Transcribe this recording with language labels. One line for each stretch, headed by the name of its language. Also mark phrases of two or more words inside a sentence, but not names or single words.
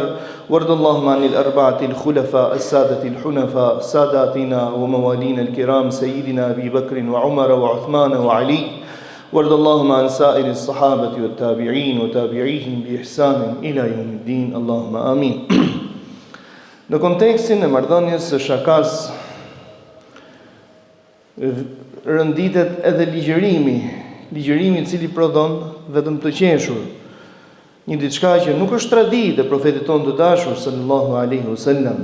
Arabic: وارض اللهم عن الأربعة الخلفاء السادة الحنفاء ساداتنا وموالينا الكرام سيدنا أبي بكر وعمر وعثمان وعلي. وارض اللهم عن سائر الصحابة والتابعين وتابعيهم بإحسان إلى يوم الدين. اللهم آمين.
Albanian: Në kontekstin e marrëdhënies së shakas rënditet edhe ligjërimi i cili prodhon vetëm të qeshur. Një diçka që nuk është traditë e profetit tonë të dashur
Arabic: صلى الله عليه وسلم.